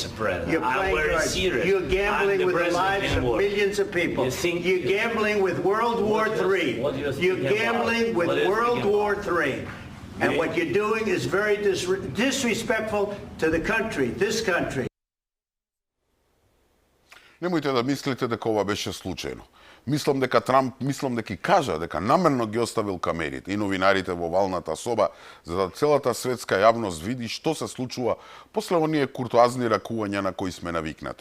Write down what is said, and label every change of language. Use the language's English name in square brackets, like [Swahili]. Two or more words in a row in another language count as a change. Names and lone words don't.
[English] Mr. President. You're I'm playing very cards. serious. You're gambling I'm the with the president lives in of war. millions of people. You think- You're gambling with World War What do you- III. what do you think You're about? gambling with What do you World think War about? III. And what you're doing is very disrespectful to the country, this country. [Macedonian] Немојте да мислите дека ова беше случајно. Мислам дека Трамп, дека кажа дека намерно ги оставил камерите и новинарите во валната соба, за да целата светска јавност види што се случува после оние куртоазни ракувања на кои сме навикнати.